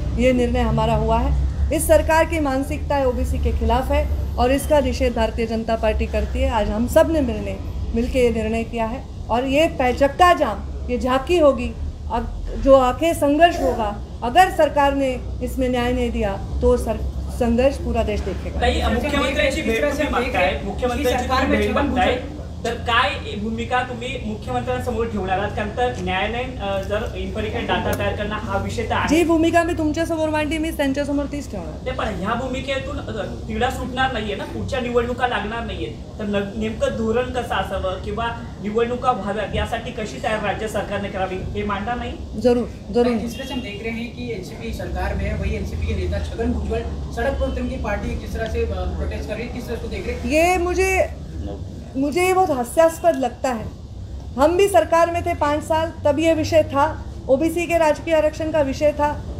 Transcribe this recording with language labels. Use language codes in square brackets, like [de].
[hi] ये निर्णय हमारा हुआ है। इस सरकार की मानसिकता ओबीसी के खिलाफ है और इसका निषेध भारतीय जनता पार्टी करती है। आज हम सब ने मिलकर ये निर्णय किया है और ये चक्का जाम, ये झांकी होगी, जो आखिर संघर्ष होगा। अगर सरकार ने इसमें न्याय नहीं दिया तो संघर्ष पूरा देश देखेगा। [mr] मुख्यमंत्र्यांची भेट तुम्ही मागताय, मुख्यमंत्र्यांची भेट मागताय, तर काय भूमिका तुम्ही मुख्यमंत्र्यांसमोर ठेवणार आहात? कारण तर न्यायालयीन जर इम्पेरिकल डाटा तयार करणं हा विषय तर आहे। जी भूमिका मी तुमच्यासमोर मांडली, मी त्यांच्यासमोर तीच ठेवणार। ते पण ह्या भूमिकेतून तिढा सुटणार नाहीये ना, पुढच्या निवडणुका लागणार नाहीये, तर नेमकं धोरण कसं असावं किंवा निवडणुका व्हाव्यात यासाठी कशी तयार राज्य सरकारने करावी हे मांडणार नाही? जरूर जरूर। [hi] जिस तरह से हम देख रहे हैं कि एनसीपी सरकार में है, वही एनसीपी के नेता छगन भुजबल सड़क पर उतरने की पार्टी किस तरह से प्रोटेस्ट कर रही है, किस तरह से देख रहे हैं? ये मुझे ये बहुत हास्यास्पद लगता है। हम भी सरकार में थे 5 साल, तब ये विषय था, ओबीसी के राजकीय आरक्षण का विषय था।